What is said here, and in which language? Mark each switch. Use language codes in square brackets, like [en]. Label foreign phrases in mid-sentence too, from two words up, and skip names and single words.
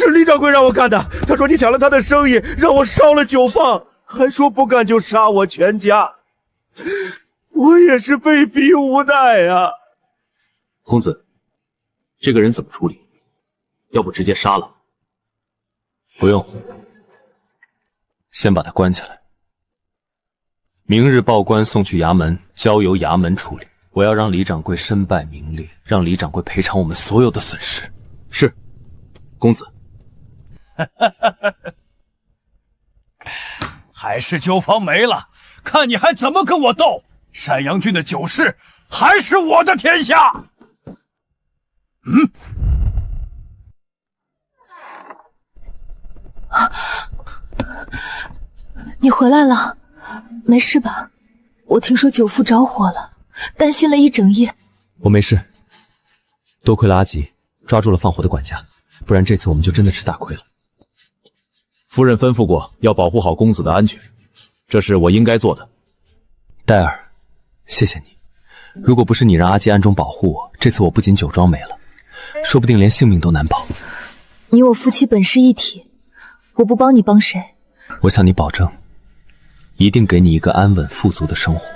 [zh] 是李掌櫃讓我幹的，他說你搶了他的生意，讓我燒了酒坊，還說不幹就殺我全家。我也是被逼無奈啊。公子，這個人怎麼處理？要不直接殺了？不用。先把他關起來，明日報官送去衙門，交由衙門處理。我要讓李掌櫃身敗名裂，讓李掌櫃賠償我們所有的損失。是，公子。海氏酒坊沒了，看你還怎麼跟我鬥！山陽郡的酒市還是我的天下。你回來了，沒事吧？我聽說酒鋪着火了，擔心了一整夜。我沒事，多虧了阿吉抓住了放火的管家，不然這次我們就真的吃大虧了。夫人吩咐過要保護好公子的安全，這是我應該做的。戴爾，謝謝你，如果不是你讓阿吉暗中保護我，這次我不僅酒莊沒了，說不定連性命都難保。你我夫妻本是一體，我不幫你幫誰？我向你保證，一定給你一個安穩富足的生活。